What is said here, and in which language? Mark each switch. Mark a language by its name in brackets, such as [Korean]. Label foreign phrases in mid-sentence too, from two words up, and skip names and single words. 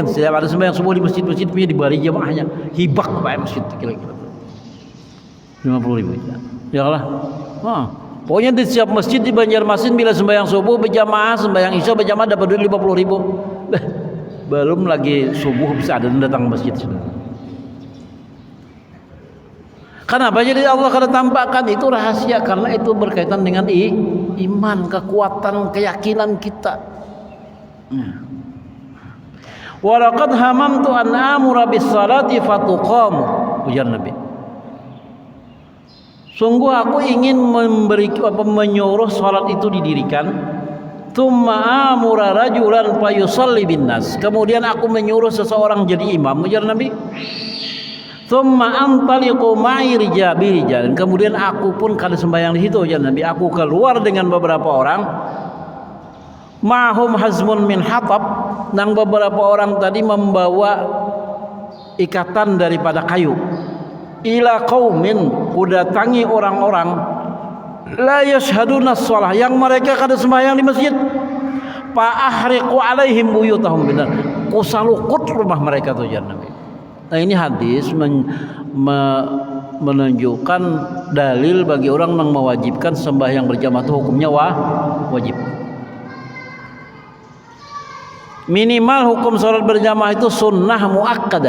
[Banjar] Setiap ada sembahyang subuh di masjid punya dibagi jamaahnya, hibak pak masjid kira-kira 50.000 [Arabic] ya Allah. [Indonesian] Pokoknya di setiap masjid di Banjarmasin bila sembahyang subuh berjamaah, sembahyang Isya berjamaah dapat duit 50.000. Belum lagi subuh bisa ada datang ke masjid sudah. [Banjar] Kenapa? Jadi Allah kada tampakkan itu rahasia karena itu berkaitan dengan iman, kekuatan, keyakinan kita. [Arabic] Walaqad hamamtu an amura bis salati fatuqamu, [Banjar] ujar Nabi. [Indonesian] Sungguh aku ingin menyuruh salat itu didirikan. [Arabic] Tsumma amura rajulan fayusalli bin nas. [Indonesian] Kemudian aku menyuruh seseorang jadi imam, ujar Nabi. [Arabic] Tsumma antaliqu ma'i rijal. [Banjar] Kemudian aku pun kada sembahyang di situ ya Nabi. Aku keluar dengan beberapa orang. [Arabic] Ma'hum hazmun min hatab. [Banjar] Nang beberapa orang tadi membawa ikatan daripada kayu. [Arabic] Ila qaumin, [Banjar] kudatangi orang-orang [Arabic] la yashhaduna shalah, [Banjar] yang mereka kada sembahyang di masjid. [Arabic] Fa ahriqu alaihim buyutahum binar. [Banjar] Kusalukut rumah mereka tuh ya Nabi. Nah ini hadis menunjukkan dalil bagi orang yang mewajibkan sembahyang berjamaah itu hukumnya wajib. [Indonesian] Minimal hukum salat berjamaah itu sunnah muakkadah.